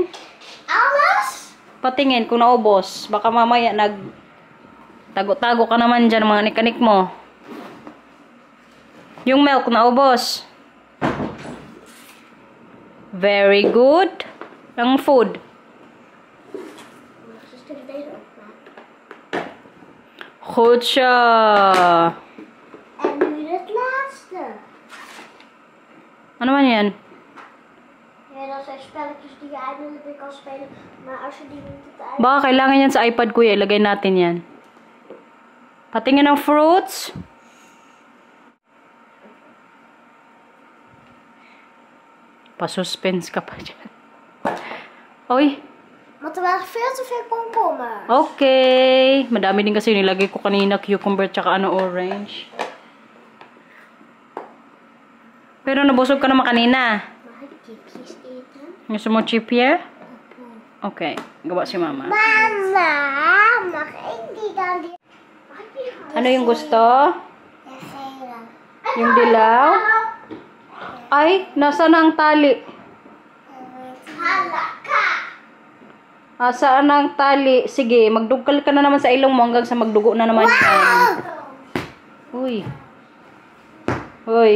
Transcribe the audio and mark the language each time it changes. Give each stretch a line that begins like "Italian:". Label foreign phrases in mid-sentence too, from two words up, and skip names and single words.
English: Almost?
Filipino: Patingin kung naubos. Baka mamaya tago-tago ka naman dyan mga nikanik mo. Yung milk naubos.
English: Very good.
Filipino: Ang food. Goed siya.
Dutch: En nu het laatste.
Filipino: Ano man yan?
Dutch: Ja, dat zijn spelletjes die je eindelijk weer kan spelen. Maar als je die niet op de iPad...
Filipino: Baka kailangan yan sa iPad, kuya. Ilagay natin yan. Patingin ng fruits. Pa-suspense ka pa dyan. Oy.
Dutch: Want er waren veel te veel komkommers.
English: Okay.
Filipino: Madami din kasi nilagay ko kanina. Cucumber tsaka ano, orange. Pero nabusog ka naman kanina.
Dutch: Mag ik chipjes eten?
Filipino: Gusto mo chip here? Okay. Gawa si mama.
Dutch: Mama, mag ik die dan? Mag ik die gaan?
Filipino: Ano yung gusto?
Dutch: Ja, gele.
Filipino: Yung dilaw? Ay, nasa na ang tali? Halaka. Saan ang tali? Sige, magdugkal ka na naman sa ilong mo hanggang sa magdugo na naman yan. Uy. Uy.